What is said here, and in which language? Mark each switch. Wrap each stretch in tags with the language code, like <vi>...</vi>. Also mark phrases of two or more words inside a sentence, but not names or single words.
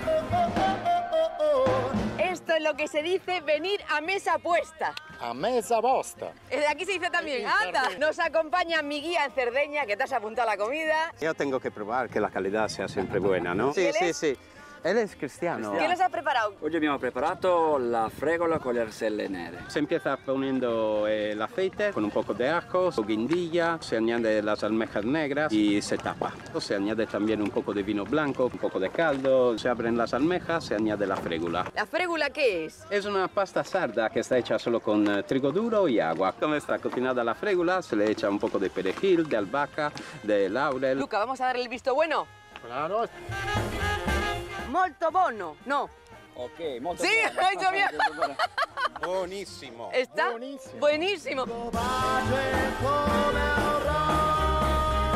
<es>Esto es lo que se dice venir a mesa puesta.</es> <it>A mesa vostra.</it> <es>Aquí se dice también, Sí, anda. Cerdeña. Nos acompaña mi guía en Cerdeña, que te has apuntado a la comida. Yo tengo que probar que la calidad sea siempre buena, ¿no? ¿Él es? sì. Él es cristiano. ¿Qué nos has preparado?</es> <it>Oggi abbiamo preparato la fregola con le arselle nere.</it> <es>Se empieza poniendo el aceite con un poco de ajo, guindilla, se añade las almejas negras y se tapa. Se añade también un poco de vino blanco, un poco de caldo, se abren las almejas, se añade la fregula. ¿La frégula qué es? Es una pasta sarda que está hecha solo con trigo duro y agua. Cuando está cocinada la fregula se le echa un poco de perejil, de albahaca, de laurel. Luca, vamos a darle el visto bueno. Claro.</es> <it>Molto bono. No. Ok, molto</it> <es>Sí,</es> <it>buono.</it> <es>ha dicho bien.</es> <it>Buonissimo.</it> <es>Está Buenísimo. buenísimo.</es>